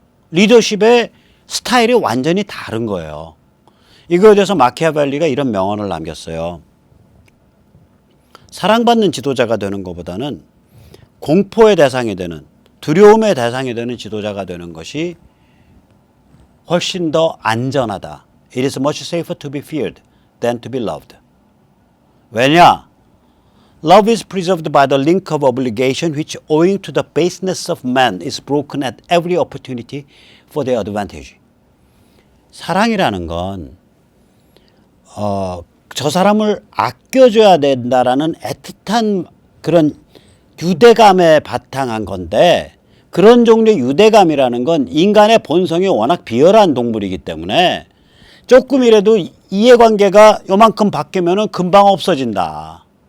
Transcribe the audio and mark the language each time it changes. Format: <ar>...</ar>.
<ko>리더십의 스타일이 완전히 다른 거예요. 이거에 대해서 마키아벨리가 이런 명언을 남겼어요. 사랑받는 지도자가 되는 것보다는 공포의 대상이 되는 두려움의 대상이 되는 지도자가 되는 것이 훨씬 더 안전하다.</ko> <en>It is much safer to be feared than to be loved.</en> <ko>왜냐?</ko> <en>Love is preserved by the link of obligation which owing to the baseness of man is broken at every opportunity for their advantage.</en> <ko>사랑이라는 건 저 사람을 아껴줘야 된다라는 애틋한 그런 유대감에 바탕한 건데 그런 종류의 유대감이라는 건 인간의 본성이 워낙 비열한 동물이기 때문에 조금이라도 이해관계가 요만큼 바뀌면은 금방 없어진다.</ko>